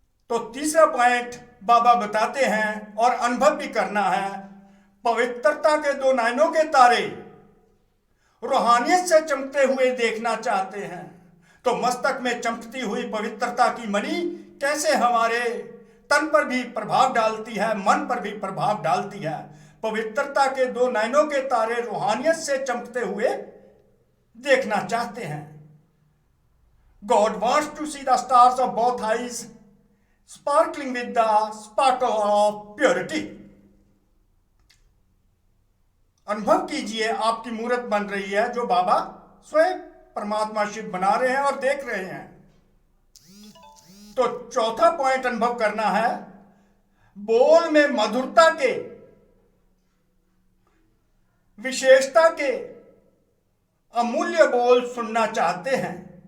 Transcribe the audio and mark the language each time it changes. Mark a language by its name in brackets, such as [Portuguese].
[Hindi] तो तीसरा पॉइंट बाबा बताते हैं और अनुभव भी करना है, पवित्रता के दो नयनों के तारे रूहानियत से चमकते हुए देखना चाहते हैं। तो मस्तक में चमकती हुई पवित्रता की मणि कैसे हमारे तन पर भी प्रभाव डालती है, मन पर भी प्रभाव डालती है। पवित्रता के दो नयनों के तारे रूहानियत से चमकते हुए देखना चाहते हैं। [English] God wants to see the stars of both eyes sparkling with the sparkle of purity. [Hindi] अनुभव कीजिए, आपकी मूर्त बन रही है जो बाबा स्वयं परमात्मा शिव बना रहे हैं और देख रहे हैं। तो चौथा पॉइंट अनुभव करना है, बोल में मधुरता के, विशेषता के अमूल्य बोल सुनना चाहते हैं।